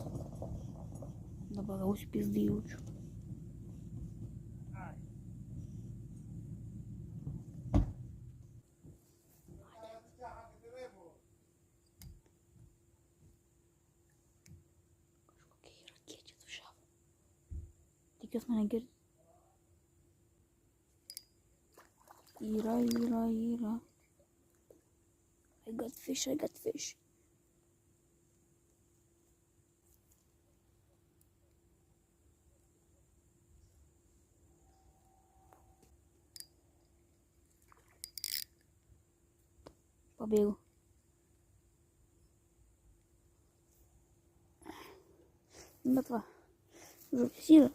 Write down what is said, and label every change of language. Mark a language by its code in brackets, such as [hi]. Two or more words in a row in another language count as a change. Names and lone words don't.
[lt] Dabar gausiu pizdį jaučiu. Kažkokie yra kiečiai sušiavo. Tikiuos mane girdi. Yra. [en] I got fish. [lt] Pabėgau. Bet va, žuvis yra.